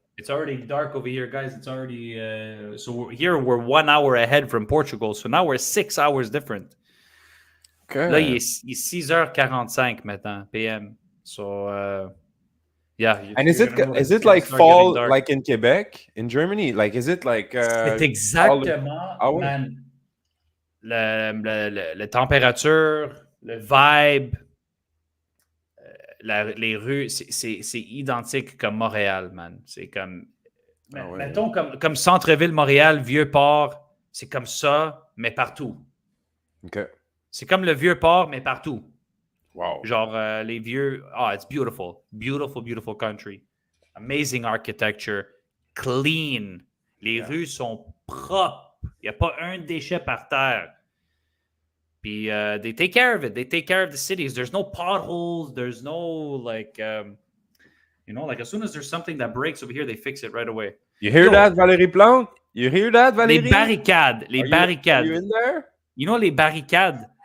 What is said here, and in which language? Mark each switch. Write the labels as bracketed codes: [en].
[en] It's already dark over here, guys. It's already so we're 1 hour ahead from Portugal. So now we're 6 hours different. Okay. [fr] Là, il est 6h45 maintenant, PM. [en] So yeah. And is it like fall like in Quebec, in Germany? Like, is it like [fr] c'est exactement, man. La température, le vibe, les rues, c'est identique comme Montréal, man. C'est comme, mettons comme centre-ville Montréal, Vieux-Port, c'est comme ça, mais partout. [en] Okay. [fr] C'est comme le Vieux-Port, mais partout. [en] Wow. [fr] Genre les vieux, [en] it's beautiful. Beautiful, beautiful country. Amazing architecture. Clean. [fr] Les rues sont propres. Il n'y a pas un déchet par terre. [en] Puis they take care of it. They take care of the cities. There's no potholes. There's no like, like as soon as there's something that breaks over here, they fix it right away. You hear that, Valérie Plante? You hear that, Valérie? [fr] Les barricades. [en] Are you in there? You know [fr] les barricades?